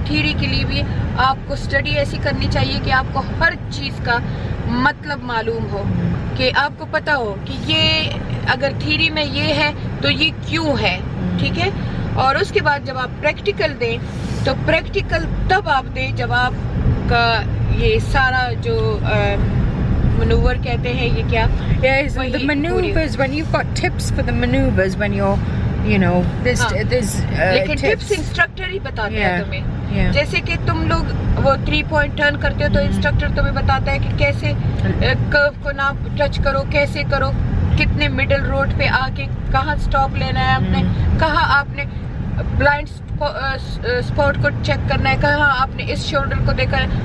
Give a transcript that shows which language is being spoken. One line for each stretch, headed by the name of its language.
Urdu: Theory کے لیے بھی آپ کو اسٹڈی ایسی کرنی چاہیے کہ آپ کو ہر چیز کا مطلب معلوم ہو, کہ آپ کو پتا ہو کہ یہ اگر تھیوری میں یہ ہے تو یہ کیوں ہے, ٹھیک ہے. اور اس کے بعد جب آپ پریکٹیکل دیں تو پریکٹیکل تب آپ دیں جب آپ کا یہ سارا جو maneuver کہتے ہیں, یہ کیا,
English: Yeah, the maneuvers, when you've got tips for the maneuvers, when you're, you know, there's
Urdu: لیکن
English: tips.
Urdu: ٹپس انسٹرکٹر ہی بتاتے ہیں تمہیں.
English: Yeah.
Urdu: جیسے کہ تم لوگ وہ 3 point ٹرن کرتے ہو تو انسٹرکٹر تمہیں بتاتا ہے کہ کیسے کرو کو نہ ٹچ کرو, کیسے کرو, کتنے مڈل روڈ پہ آ کے کہاں سٹاپ لینا ہے آپ نے, کہاں آپ نے بلائنڈ اسپاٹ کو چیک کرنا ہے, کہاں آپ نے اس شولڈر کو دیکھا ہے.